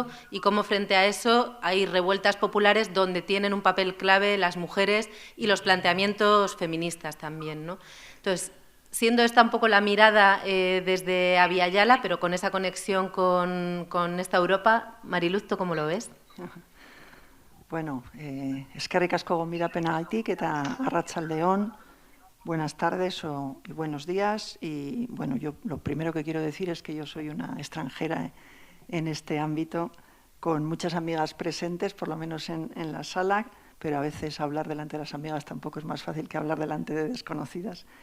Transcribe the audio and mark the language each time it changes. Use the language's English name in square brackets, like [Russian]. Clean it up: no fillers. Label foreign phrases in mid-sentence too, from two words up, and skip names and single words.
[Spanish] Y cómo frente a eso hay revueltas populares donde tienen un papel clave las mujeres y los planteamientos feministas también, ¿no? Entonces, siendo esta un poco la mirada desde Abya Yala, pero con esa conexión con esta Europa, Mariluz, ¿tú cómo lo ves? [Basque] Bueno, eskerrik asko gonbidapenagatik eta arratsaldeon, [Spanish] buenas tardes y buenos días. Y bueno, yo lo primero que quiero decir es que yo soy una extranjera en este ámbito con muchas amigas presentes, por lo menos en la sala, pero a veces hablar delante de las amigas tampoco es más fácil que hablar delante de desconocidas.